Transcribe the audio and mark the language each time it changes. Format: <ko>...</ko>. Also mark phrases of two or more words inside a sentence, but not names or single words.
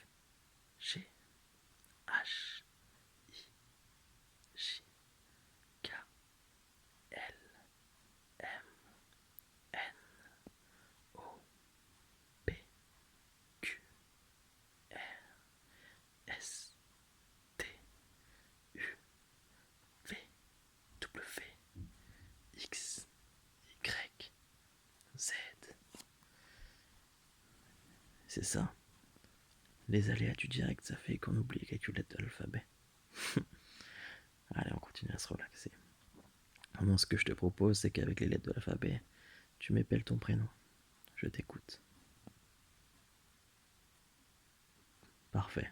<fr>G, H, I, J, K, L, M, N, O, P, Q, R, S, T, U, V, W, X, Y, Z. C'est ça. Les aléas du direct, ça fait qu'on oublie quelques lettres de l'alphabet. Allez, on continue à se relaxer. Maintenant, ce que je te propose, c'est qu'avec les lettres de l'alphabet, tu m'épelles ton prénom. Je t'écoute. Parfait.</fr>